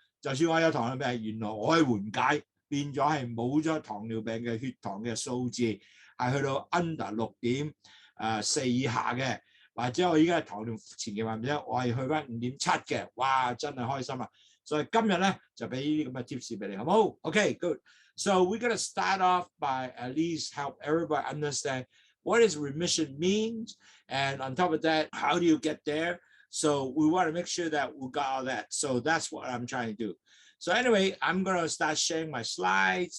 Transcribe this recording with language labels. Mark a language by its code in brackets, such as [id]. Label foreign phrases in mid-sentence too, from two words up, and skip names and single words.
[yue] 就算我有糖尿病，原來我係緩解，變咗係冇咗糖尿病嘅血糖嘅數字係去到 under 6.4以下嘅，或者我依家糖尿前期患者，我係去翻5.7嘅，哇真係開心啊！所以今日咧就俾呢啲咁嘅 tips 俾你，好唔好 ？ [en] Okay, good. So we're gonna start off by at least help everybody understand what does remission means, and on top of that, how do you get there? So we want to make sure that we got all that. So that's what I'm trying to do. So anyway, I'm going to start sharing my slides.